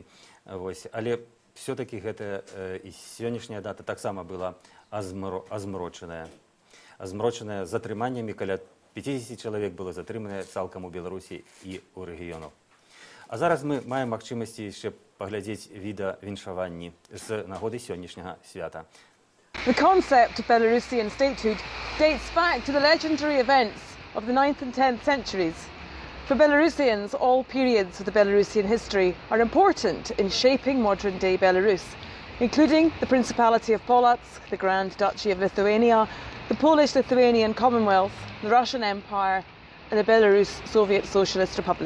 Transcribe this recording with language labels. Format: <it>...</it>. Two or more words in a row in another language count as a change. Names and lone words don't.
<be>Але все-таки гэта і сённяшняя дата таксама была азмрочаная. Азмрочаная затрыманнямі, каля 50 чалавек было затрыманае цалкам у Беларусі і ў рэгіёнах. А зараз мы маем магчымасці яшчэ паглядзець відэавіншаванні з нагоды сённяшняга свята.</be> <en>The concept of Belarusian statehood dates back to the legendary events of the 9th and 10th centuries. For Belarusians, all periods of the Belarusian history are important in shaping modern-day Belarus, including the Principality of Polotsk, the Grand Duchy of Lithuania, the Polish-Lithuanian Commonwealth, the Russian Empire, and the Belarus Soviet Socialist Republic.</en>